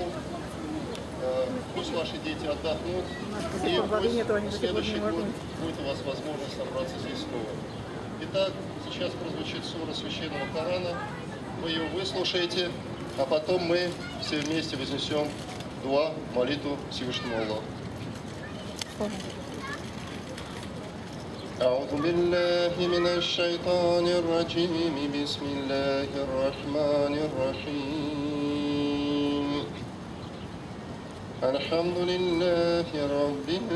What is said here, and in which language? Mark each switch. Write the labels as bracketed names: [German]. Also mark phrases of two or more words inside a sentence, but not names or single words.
[Russian] Пусть ваши дети отдохнут, и пусть в следующий год будет у вас возможность собраться здесь снова. Итак, сейчас прозвучит сура Священного Корана, вы ее выслушаете, а потом мы все вместе вознесем дуа, молитву Всевышнему Аллаху. [Arabic] أعوذ بالله من الشيطان الرجيم بسم الله الرحمن الرحيم الحمد لله رب